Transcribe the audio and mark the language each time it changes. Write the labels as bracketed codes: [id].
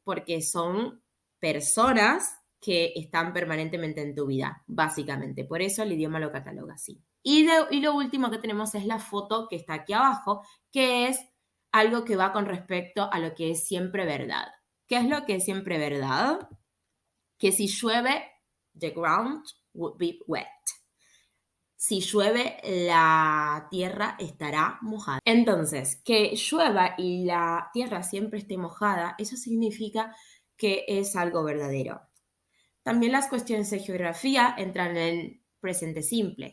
[es] Porque son personas que están permanentemente en tu vida, básicamente. Por eso el idioma lo cataloga así. Y lo último que tenemos es la foto que está aquí abajo, que es algo que va con respecto a lo que es siempre verdad. ¿Qué es lo que es siempre verdad? Que si llueve, [en] the ground would be wet. [es] Si llueve, la tierra estará mojada. Entonces, que llueva y la tierra siempre esté mojada, eso significa que es algo verdadero. También las cuestiones de geografía entran en el presente simple.